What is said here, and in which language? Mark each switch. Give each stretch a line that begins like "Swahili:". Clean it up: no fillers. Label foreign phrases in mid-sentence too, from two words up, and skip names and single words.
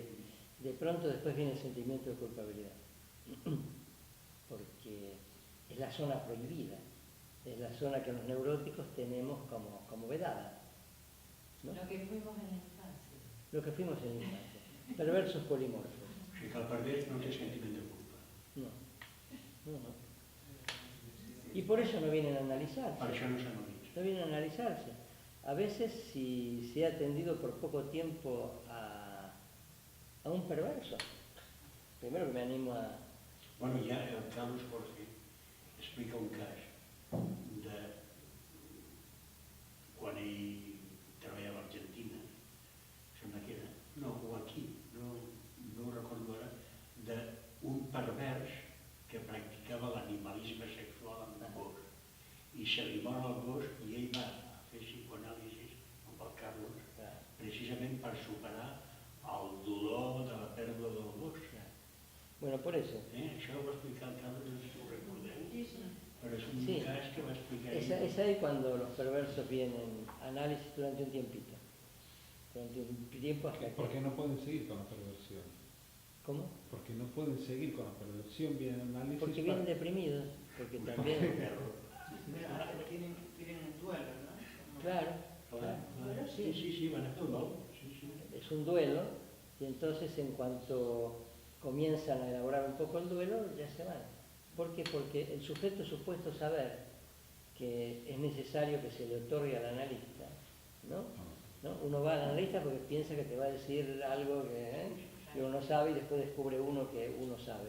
Spanish: De pronto después viene el sentimiento de culpabilidad, porque es la zona prohibida, es la zona que los neuróticos tenemos como vedada, ¿no? Lo que fuimos en la infancia. Lo que fuimos en la infancia, perversos polimorfos.
Catalan: O sigui que el pervers no té sentiment de culpa. No, no.
Spanish: Y por eso no vienen a analizarse.
Catalan: Per això no s'analitza.
Spanish: No vienen a analizarse. A veces si se ha atendido por poco tiempo a un perverso, primero que me animo a...
Catalan: Bueno, ja el Carlos Jorge explica un cas de quan ell treballava a Argentina, sembla que era, no, o aquí, no ho recordo ara, d'un pervers que practicava l'animalisme sexual amb un gos. I se li mor el gos i ell va fer psicoanàlisi amb el Carlos precisament per superar el dolor de la pèrdua del gos. Bueno,
Spanish: por eso.
Catalan: Això ho va explicar el Carlos, no sé si ho recordeu, però és un Sí. cas que va explicar ell.
Spanish: Es ahí cuando los perversos vienen a análisis durante un tiempito. Durante un tiempo hasta que... ¿Por qué no pueden seguir con la perversión? ¿Cómo? Porque no pueden seguir con la perversión, vienen análisis. Porque vienen deprimidos, porque también... Pero tienen un duelo, ¿no? Claro,
Catalan: Sí, van a fer un dol. Sí.
Spanish: es un duelo, y entonces en cuanto comienzan a elaborar un poco el duelo, ya se van. ¿Por qué? Porque el sujeto es supuesto saber que es necesario que se le otorgue al analista, ¿no? Uno va al analista porque piensa que te va a decir algo que uno no sabe y después descubre uno que uno sabe.